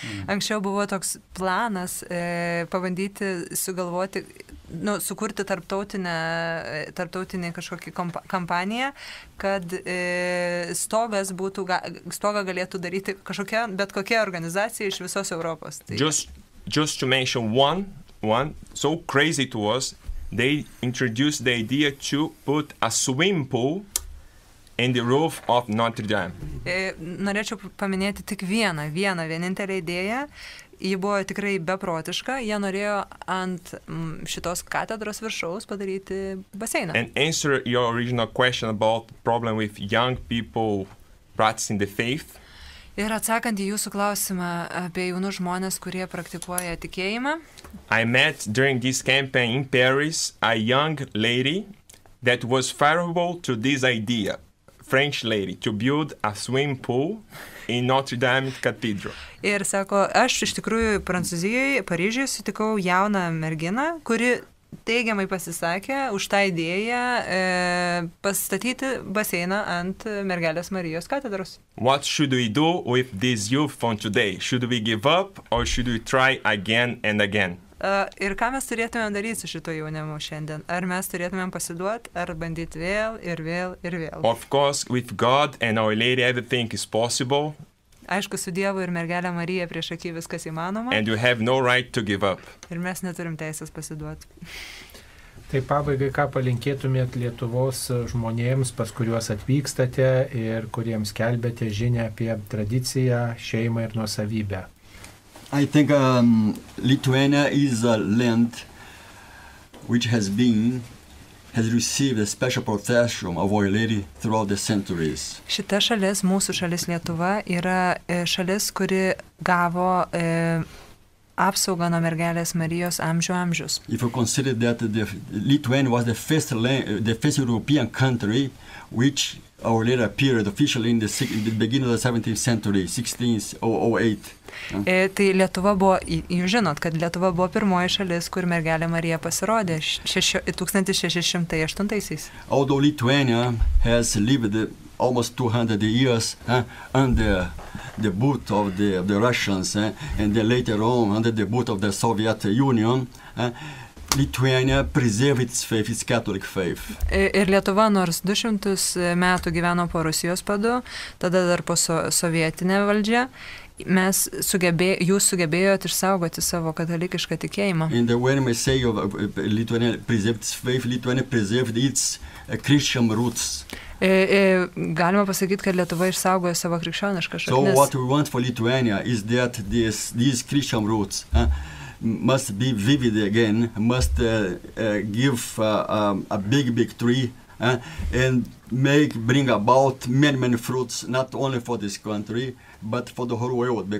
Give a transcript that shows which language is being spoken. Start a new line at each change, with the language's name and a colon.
Lithuanian: Anksčiau buvo toks planas pabandyti sugalvoti, sukurti tarptautinę kažkokį kampaniją, kad stogą galėtų daryti bet kokia organizacija iš visos Europos.
English: Just to mention one, so crazy it was, they introduced the idea to put a swimming pool in the roof of Notre Dame.
Lithuanian: Norėčiau paminėti tik vienintelę idėją. Ji buvo tikrai beprotiška. Jie norėjo ant šitos katedros viršaus padaryti baseiną.
English: And answer your original question about the problem with young people practicing the faith.
Lithuanian: Ir atsakant į jūsų klausimą apie jaunus žmonės, kurie praktikuoja tikėjimą.
English: I met during this campaign in Paris a young lady that was favorable to this idea, French lady, to build a swimming pool in Notre Dame Cathedral.
Lithuanian: Ir sako, aš iš tikrųjų Prancūzijoje, Paryžiuje sutikau jauną merginą, kuri teigiamai pasisakė už tą idėją pastatyti baseiną ant Mergelės Marijos katedros.
English: What should we do with this youth from today? Should we give up or should we try again and again?
Lithuanian: Ir ką mes turėtumėm daryti su šito jaunimu šiandien? Ar mes turėtumėm pasiduoti, ar bandyti vėl ir vėl ir vėl?
English: Of course, with God and Our Lady, everything is possible.
Lithuanian: Aišku, su Dievu ir Mergelė Marija prieš akį viskas įmanoma.
English: And you have no right to give up.
Lithuanian: Ir mes neturim teisės pasiduoti. Tai pabaigai, ką palinkėtumėt Lietuvos žmonėms, pas kuriuos atvykstate ir kuriems kelbėte žinią apie tradiciją, šeimą ir nuosavybę?
English: I think Lithuania is a land which has received a special protection of Our Lady throughout the centuries.
Lithuanian: Šita šalis, mūsų šalis Lietuva, yra šalis, kuri gavo apsaugą nuo mergelės Marijos amžius.
English: If you consider that Lithuania was the first European country which Our Lady appeared officially in the beginning of the 17th century, 1608.
Lithuanian: Tai Lietuva buvo, jūs žinot, kad Lietuva buvo pirmoji šalis, kur mergelė Marija pasirodė 1608.
English: Although Lithuania has lived almost 200 years under the boot of the Russians, and then later on under the boot of the Soviet Union, Lithuania preserved its faith, its Catholic faith.
Lithuanian: Ir Lietuva nors 200 metų gyveno po Rusijos padu, tada dar po sovietinė valdžia, jūs sugebėjot išsaugoti savo katalikišką tikėjimą.
English: And when we say Lithuania preserved its faith, Lithuania preserved its Christian roots.
Lithuanian: Galima pasakyti, kad Lietuva išsaugojo savo krikščionišką šaknis.
English: So what we want for Lithuania is that these Christian roots must be vivid again, must give a big tree and bring about many fruits, not only for this country, but for the whole world.